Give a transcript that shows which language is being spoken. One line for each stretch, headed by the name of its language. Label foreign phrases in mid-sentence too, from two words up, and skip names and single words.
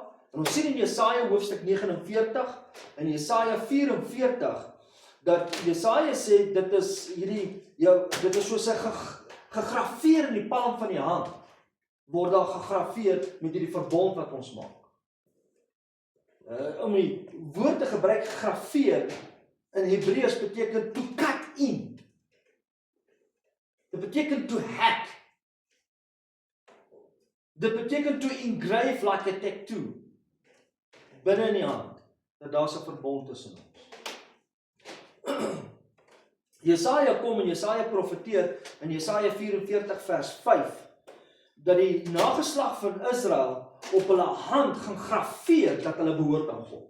Afrikaans: En ons sien in Jesaja hoofstuk 49 en Jesaja 44 dat Jesaja sê dit is soos 'n gegraveer in die palm van die hand. Word daar gegraveer met hierdie verbond wat ons maak. Om die woord te gebruik gegraveer in Hebreëus beteken
English: to cut in.
Afrikaans: Dit beteken
English: to hack.
Afrikaans: Dit beteken
English: to engrave like a tattoo.
Afrikaans: Binne in die hand, dat daar 'n verbond tussen ons. Jesaja kom en Jesaja profeteer in Jesaja 44 vers 5, dat die nageslag van Israel op hulle hand gaan grafeer dat hulle behoort aan God.